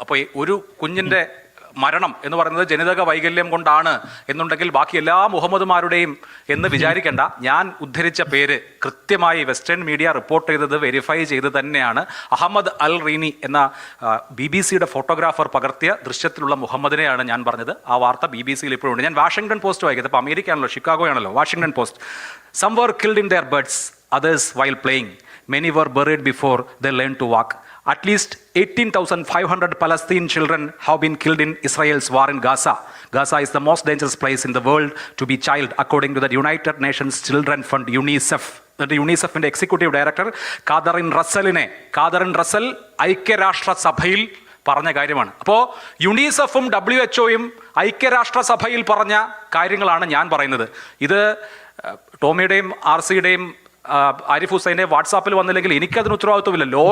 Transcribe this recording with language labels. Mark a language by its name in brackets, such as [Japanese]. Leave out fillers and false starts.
[Malayalam] അപ്പോൾ ഒരു കുഞ്ഞിൻ്റെ മരണം എന്ന് പറയുന്നത് ജനിതക വൈകല്യം കൊണ്ടാണ് എന്നുണ്ടെങ്കിൽ ബാക്കി എല്ലാ മുഹമ്മദുമാരുടെയും എന്ന് വിചാരിക്കേണ്ട. ഞാൻ ഉദ്ധരിച്ച പേര് കൃത്യമായി വെസ്റ്റേൺ മീഡിയ റിപ്പോർട്ട് ചെയ്തത് വെരിഫൈ ചെയ്ത് തന്നെയാണ്. അഹമ്മദ് അൽ റീനി എന്ന BBC-യുടെ ഫോട്ടോഗ്രാഫർ പകർത്തിയ ദൃശ്യത്തിലുള്ള മുഹമ്മദിനെയാണ് ഞാൻ പറഞ്ഞത്. ആ വാർത്ത BBC-യിൽ ഇപ്പോഴും ഉണ്ട്. ഞാൻ വാഷിംഗ്ടൺ പോസ്റ്റ് വായിക്കുന്നത്. ഇപ്പോൾ അമേരിക്ക ആണല്ലോ, ഷിക്കാഗോ ആണല്ലോ. [English] Washington Post: some were killed in their beds, others while playing. Many were buried before they learned to walk. At least 18,500 Palestinian children have been killed in Israel's war in Gaza. Gaza is the most dangerous place in the world to be child, according to the United Nations Children Fund, UNICEF. [Malayalam] യുണിസെഫിന്റെ executive director Catherine Russell ഐക്യരാഷ്ട്രസഭയിൽ പറഞ്ഞ കാര്യമാണ്. അപ്പോൾ യുണിസെഫും WHO-യും ഐക്യരാഷ്ട്രസഭയിൽ പറഞ്ഞ കാര്യങ്ങളാണ് ഞാൻ പറയുന്നത്. ഇത് ടോമിയുടെയും RC-യുടെയും ആരിഫ് ഹുസൈൻ്റെയും വാട്സാപ്പിൽ വന്നില്ലെങ്കിൽ എനിക്കതിന് ഉത്തരവാദിത്വമില്ല.